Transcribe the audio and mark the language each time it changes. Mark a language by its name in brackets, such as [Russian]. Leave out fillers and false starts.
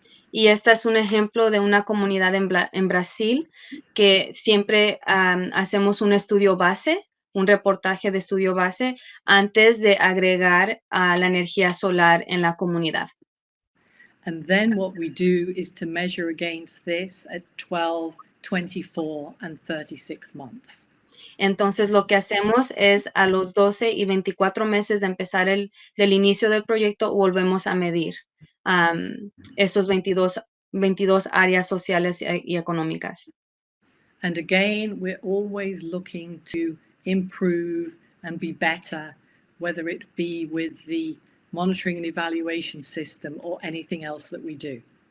[Spanish] Y este es un ejemplo de una comunidad en Brasil que siempre hacemos un estudio base, un reportaje de estudio base, antes de agregar a la energía solar en la comunidad. [English] And then what we do is to measure against this at 12, 24, and 36 months. [Spanish] Entonces, lo que hacemos es a los 12 y 24 meses de empezar del inicio del proyecto, volvemos a medir esos 22 áreas sociales y económicas. [English] And again, we're always looking to improve and be better, whether it be with the monitoring and evaluation system or anything else that we do.